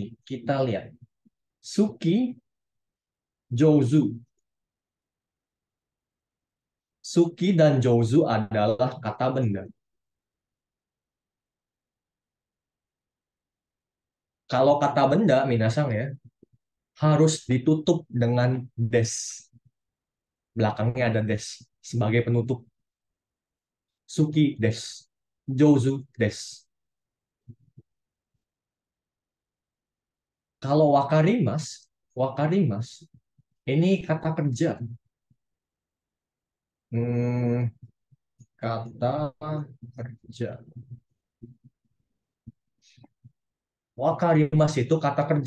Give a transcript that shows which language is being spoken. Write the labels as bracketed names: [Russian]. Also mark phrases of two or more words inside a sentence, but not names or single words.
[Indonesian] Kita lihat. [Japanese] 好き、上手. [Indonesian] Suki dan jouzu adalah kata benda. Kalau kata benda, minasang ya, harus ditutup dengan des. Belakangnya ada des sebagai penutup. [Japanese] 好き です、上手 です. [Indonesian] Kalau [Japanese] わかります、わかります [Indonesian] ini kata kerja. Hmm, kata kerja. Wakarimas itu kata kerja.